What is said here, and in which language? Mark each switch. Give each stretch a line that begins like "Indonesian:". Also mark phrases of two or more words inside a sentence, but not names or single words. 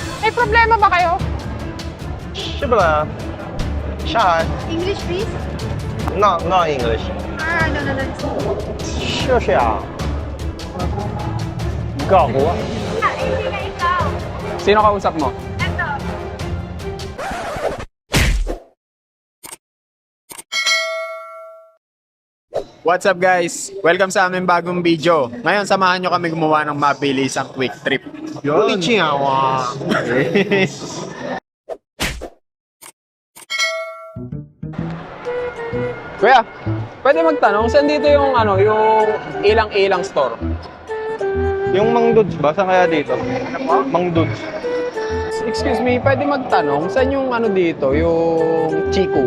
Filipino: May problema ba kayo?
Chinese: 是吧？啥
English: English, please. ？Not English。 No, that's
Chinese: 就是啊。搞我。
Filipino: hindi na ikaw. Sino kausap mo? Eto.
English: What's up guys?
Filipino: Welcome sa aming bagong video. Ngayon, samahan nyo kami gumawa ng mabilisang
English: quick trip.
Chinese: 有劲啊！哇！
Filipino: Kuya, pwede magtanong, saan dito yung yung ilang-ilang store? Yung Mang Dudes ba? Saan kaya dito? Ano po? Mang Dudes.
English: Excuse me,
Filipino: pwede magtanong, saan yung dito, yung Chico?